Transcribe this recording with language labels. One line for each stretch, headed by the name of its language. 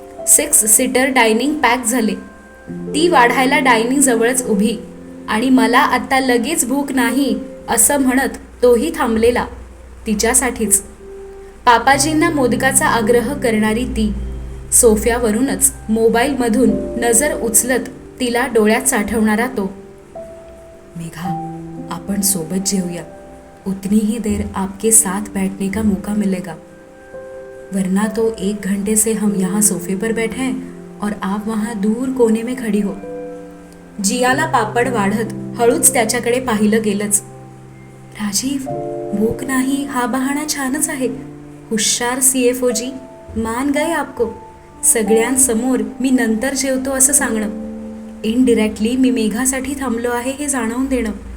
Marathi: 6 seater dining pack झाले. ती वाढायला डायनिंग जवळच उभी, आणि मला आत्ता लगेच भूक नाही असं म्हणत तोही थांबलेला तिच्यासाठीच. पापाजींना मोदकाचा आग्रह करणारी ती. सोफ्यावरूनच मोबाईलमधून नजर उचलत तिला डोळ्यात साठवणारा तो. मेघा, आपण सोबत जेवूया.
Hindi: उतनी ही देर आपके साथ बैठने का मौका मिलेगा, वरना तो 1 घंटे से हम यहाँ सोफे पर बैठे हैं और आप वहाँ दूर कोने में खड़ी हो.
Marathi: जियाला पापड वाढत हळूच त्याच्याकडे पाहिलं गेलंच. राजीव, भूक नाही हा बहाणा छानच आहे. हुशार CFO जी,
Hindi: मान गए आपको.
Marathi: सगळ्यांसमोर मी नंतर जेवतो असं सांगणं. इनडिरेक्टली मी मेघासाठी थांबलो आहे हे जाणवून देणं.